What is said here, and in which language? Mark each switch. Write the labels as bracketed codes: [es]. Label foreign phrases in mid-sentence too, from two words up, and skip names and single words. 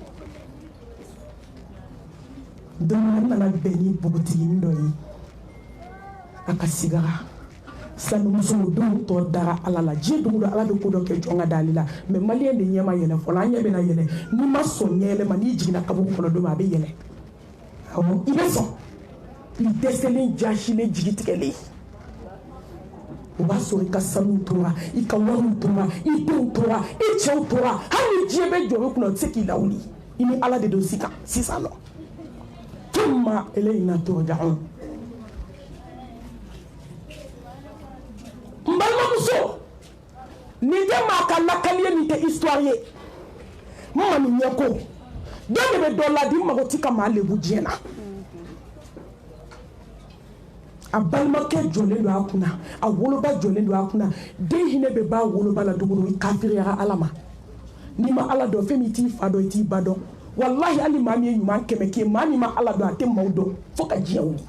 [bm] don n nana bɛn ni npogotiginin dɔ ye a ka sigara silamɛmuso don tɔ dara ala la diɲɛ don o don ala bɛ ko dɔ kɛ jɔn ka d'ale la mais maliyɛn de ɲɛ ma yɛlɛ fɔlɔ an ɲɛ bɛ na yɛlɛ n'i ma sɔn ɲɛyɛlɛ ma n'i jiginna kaburu kɔnɔ don min a bɛ yɛlɛ awɔ i bɛ sɔn i dɛsɛlen jasilen jigitigɛlen o b'a sɔrɔ i ka sanu tora i ka wariw tora i denw tora i cɛw tora hali ni diɲɛ bɛ jɔ i kunna o tɛ se k'i lawuli i ni ala de don sisan nɔ [ar] ثم إلينا ترجعون [bm] n balimamuso nin tɛ maa ka lakali ye nin tɛ histoire ye n ma nin ɲɛ ko dɔ de bɛ dɔ ladi n mago tɛ ka maa lebu diɲɛ na a balimakɛ jɔlen don a kunna a woloba jɔlen don a kunna den hinɛ bɛ ba woloba la dogo don i kafiriyara ala ma n'i ma ala dɔn fɛn min t'i fa dɔn i t'i ba dɔn wallahi ali mami ye ɲuman kɛmɛ k'i ye maa min ma ala dɔn a tɛ maaw dɔn fo ka diɲɛ wuli